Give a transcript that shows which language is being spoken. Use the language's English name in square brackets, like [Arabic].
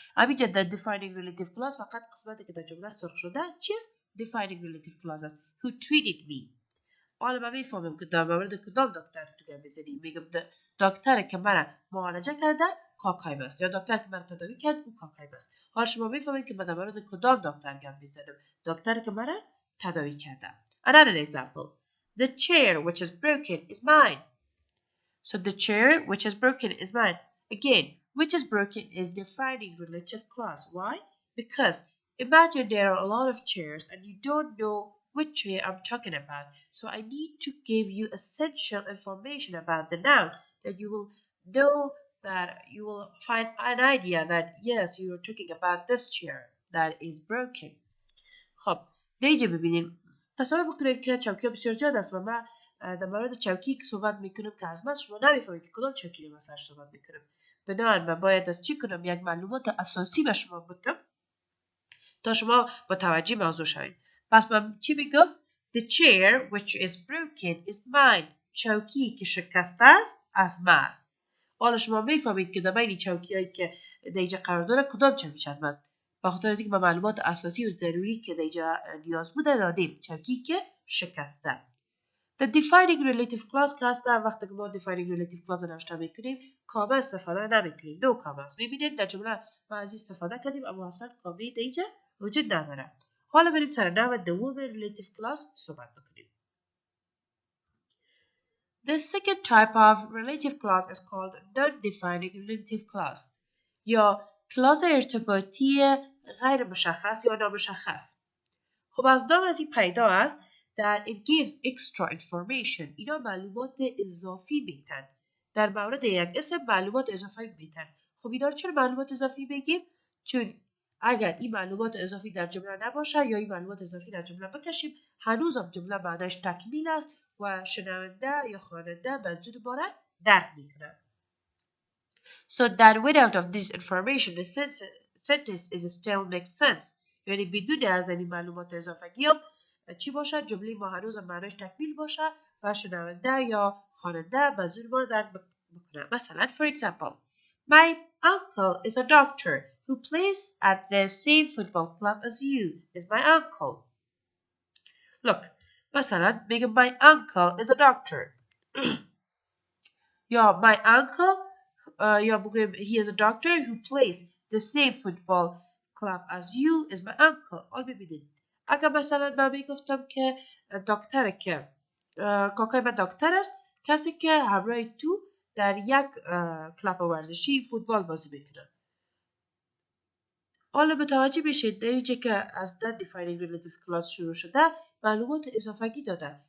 [Persian] همینجا در defining relative clause فقط قسمتی که در جمله سرخ شده چیز defining relative clause است. [English] who treated me. [Persian] حالا من میفهمم که در مورد کدام دکتر تو گپ میزنی. میگم دکتر که من معالجه کرده کاکایم است یا دکتر که من تداوی کرد اون کاکایم است. حالا شما میفهمید که من در مورد کدام دکتر گپ میزنم. دکتر که من تداوی کرده. [English] Another example. The chair which is broken is mine. So the chair which is broken is mine. Again, which is broken is defining relative clause. Why? Because imagine there are a lot of chairs and you don't know which chair I'm talking about. So I need to give you essential information about the noun that you will know, that you will find an idea that yes, you're talking about this chair that is broken. [Persian] خب در اینجا ببینیم تصور بکنید که چوکی بسیار زیاد است و من در مورد چوکی که صحبت میکنم که از من شما نمیفهمید که کدام چوکی رو مثلا صحبت میکنم. بنابراین من باید از چی کنم یک معلومات اساسی به شما بدم تا شما متوجه موضوع شوید. پس من چی میگم؟ [English] The chair which is broken is mine. [Persian] چوکی که شکسته است از من است. حالا شما میفهمید که در بین چوکی هایی که در اینجا قرار داره کدام چوکیش از من است. به خاطر از اینکه با معلومات اساسی و ضروری که در اینجا نیاز بوده دادیم. چوکی که شکسته. The defining relative clause که هست وقتی که ما defining relative clause رو نوشته میکنیم کامه استفاده نمیکنیم. نو کامه است. میبینید در جمله ما از استفاده کردیم اما اصلا کامه در اینجا وجود نداره. حالا بریم سر نوع دوم relative clause صحبت بکنیم. [English] The second type of relative clause is called non-defining relative clause [Persian] یا کلاس ارتباطی غیر مشخص یا نامشخص. خب از نام از این پیدا است [English] that it gives extra information. [Persian] اینا معلومات اضافی میتن. در مورد یک اسم معلومات اضافی میتن. خب اینا چرا معلومات اضافی بگیم؟ چون اگر این معلومات اضافی در جمله نباشه یا این معلومات اضافی در جمله بکشیم هنوزم جمله معناش تکمیل است و شنونده یا خواننده منظور ما را درک میکنه. [English] So that without of this information the sentence is still makes sense. [Persian] یعنی بدون از این معلومات اضافی هم چی باشه؟ جمله ما هنوز معناش تکمیل باشه و شنونده یا خواننده منظور ما را درک بکنه. [English] مثلا for example My uncle is a doctor who plays at the same football club as you is my uncle. Look, [Persian] مثلا میگم [English] my uncle is a doctor. یا my uncle [Persian] یا بگم [English] he is a doctor who plays the same football club as you is my uncle. [Persian] حال ببینید اگر مثلا من میگفتم که دکتر که کاکای من دکتر است کسی که همراه تو در یک کلاب ورزشی فوتبال بازی میکنه. حالا متوجه بشید در اینجا که از non-defining relative clause شروع شده معلومات اضافگی داده.